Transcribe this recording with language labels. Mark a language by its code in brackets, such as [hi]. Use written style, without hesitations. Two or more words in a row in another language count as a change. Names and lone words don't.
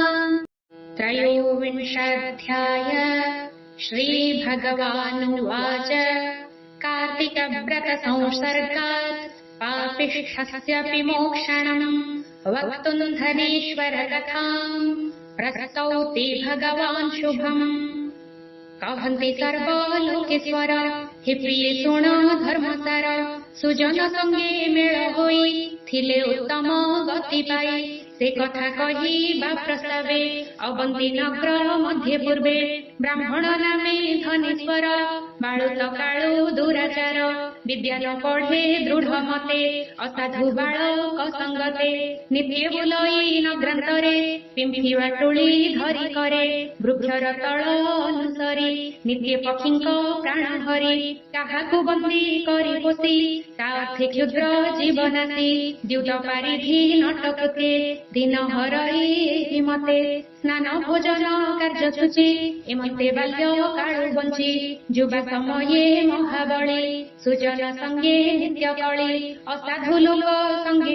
[sa] त्रयोविंशाध्याय श्रीभगवानुवाच कार्तिकव्रतसंसर्गात् पापिष्ठस्यपि मोक्षणम् वक्तुम् धनेश्वरकथाम् प्रस्तौति भगवान् शुभम्। [or] କହନ୍ତି ସର୍ବଲୋକେଶ୍ୱର ହେ ପ୍ରିୟ ଶୁଣ ଧର୍ମସାର ସୁଜନ ସଙ୍ଗେ ମେଳ ହୋଇ ଥିଲେ ଉତ୍ତମ ଗତି ପାଇ ସେ କଥା କହିବା ପ୍ରସ୍ତାବେ ଅବନ୍ତୀ ନଗର ମଧ୍ୟ ପୂର୍ବେ ବ୍ରାହ୍ମଣ ନାମେ ଧନେଶ୍ୱର ବାଳୁତ କାଳୁ ଦୁରାଚାର ବିଦ୍ୟା ନ ପଢ଼େ ଦୃଢ଼ ମତେ ଅସାଧୁ ବାଳକ ସଙ୍ଗତେ ନିତ୍ୟ ବୁଲଇ ନଗ୍ରାନ୍ତରେ ପିମ୍ପି ବାଟୁଲି ଧରି କରେ ବୃକ୍ଷର ତଳ ଅନୁସରି ନିତ୍ୟ ପକ୍ଷୀଙ୍କ ପ୍ରାଣ ହରି କାହାକୁ ବନ୍ଦୀ କରି ପୋଷି ତା ଅର୍ଥେ କ୍ଷୁଦ୍ର ଜୀବନାସୀ ଦ୍ୟୁତ ପାରିଧି ନଟକୁତେ ଦିନ ହରଇ ମତେ ସ୍ନାନ ଭୋଜନ କାର୍ଯ୍ୟସୂଚୀ ଏମତେ ବାଲ୍ୟ କାଳୁ ବଞ୍ଚି ଯୁବା ସମୟେ ମହାବଳୀ ସୁଜନ ସଙ୍ଗେ ନିତ୍ୟ କଳି ଅସାଧୁ ଲୋକ ସଙ୍ଗେ